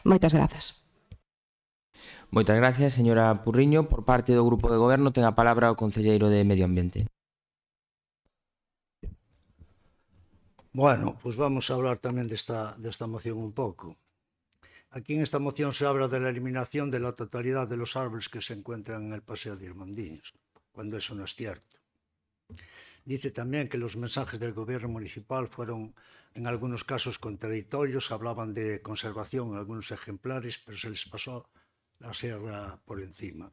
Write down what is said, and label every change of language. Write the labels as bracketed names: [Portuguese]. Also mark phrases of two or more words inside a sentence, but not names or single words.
[Galician] Moitas grazas. Moitas gracias, señora Purriño. Por parte do Grupo de Goberno ten a palabra o concelleiro de Medio Ambiente. [Spanish] Bueno, pues vamos a hablar [Galician] tamén desta moción un pouco. [Spanish] Aquí en esta moción se habla de la eliminación de la totalidad de los árboles que se encuentran en el paseo de Irmandiños, cuando eso no es cierto. Dice también que los mensajes del gobierno municipal fueron en algunos casos contradictorios, hablaban de conservación en algunos ejemplares, pero se les pasó la sierra por encima.